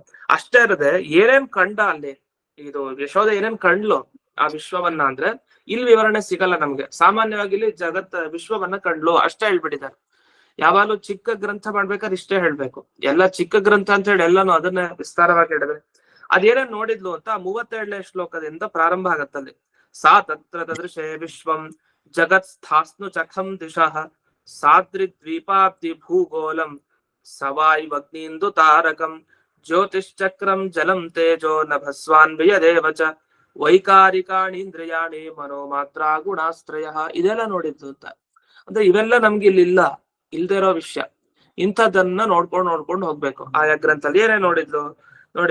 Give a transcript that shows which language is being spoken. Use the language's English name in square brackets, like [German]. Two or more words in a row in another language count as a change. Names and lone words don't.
[Kannada] ಅಷ್ಟೇ ಇರದೆ ಏನೇನ್ ಕಂಡ ಅಲ್ಲಿ, ಇದು ಯಶೋಧ ಏನೇನ್ ಕಂಡ್ಲು ಆ ವಿಶ್ವವನ್ನ ಅಂದ್ರೆ ಇಲ್ಲಿ ವಿವರಣೆ ಸಿಗಲ್ಲ ನಮ್ಗೆ. ಸಾಮಾನ್ಯವಾಗಿ ಇಲ್ಲಿ ವಿಶ್ವವನ್ನ ಕಂಡ್ಲು ಅಷ್ಟೇ ಹೇಳ್ಬಿಟ್ಟಿದ್ದಾರೆ. ಯಾವಾಗಲೂ ಚಿಕ್ಕ ಗ್ರಂಥ ಮಾಡ್ಬೇಕಾದ್ರೆ ಇಷ್ಟೇ ಹೇಳ್ಬೇಕು. ಎಲ್ಲ ಚಿಕ್ಕ ಗ್ರಂಥ ಅಂತ ಹೇಳಿ ಎಲ್ಲಾನು ಅದನ್ನ ವಿಸ್ತಾರವಾಗಿ ಹೇಳಿದ್ರೆ ಅದೇನೇನ್ ನೋಡಿದ್ಲು ಅಂತ 37ನೇ ಶ್ಲೋಕದಿಂದ ಪ್ರಾರಂಭ ಆಗತ್ತಲ್ಲಿ. [Sanskrit] ಸಾ ತತ್ರ ತದೃಶೇ ವಿಶ್ವಂ ಜಗತ್ ಸ್ಥಾಸ್ನು ಚಖಂ ದಿಶಃ ಸಾದ್ರಿದ್ವೀಪಾಬ್ಧಿ ಭೂಗೋಲಂ ಸವಾಯುವಗ್ನಿಂದು ತಾರಕಂ ಜ್ಯೋತಿಶ್ಚಕ್ರಂ ಜಲಂ ತೇಜೋ ನಭಸ್ವಾನ್ವಯ ದೇವಚ ವೈಕಾರಿಕಾಣೀಂದ್ರಿಯಾಣಿ ಮನೋಮಾತ್ರ ಗುಣಾಸ್ತ್ರಯ. [Kannada] ಇದೆಲ್ಲ ನೋಡಿದ್ದು ಅಂತ ಅಂದ್ರೆ ಇವೆಲ್ಲ ನಮ್ಗೆ ಇಲ್ಲಿಲ್ಲ, ಇಲ್ದೇ ಇರೋ ವಿಷಯ. ಇಂಥದನ್ನ ನೋಡ್ಕೊಂಡು ಹೋಗ್ಬೇಕು. ಆಯಾ ಗ್ರಂಥದಲ್ಲಿ ಏನೇ ನೋಡಿದ್ಲು ನೋಡಿ.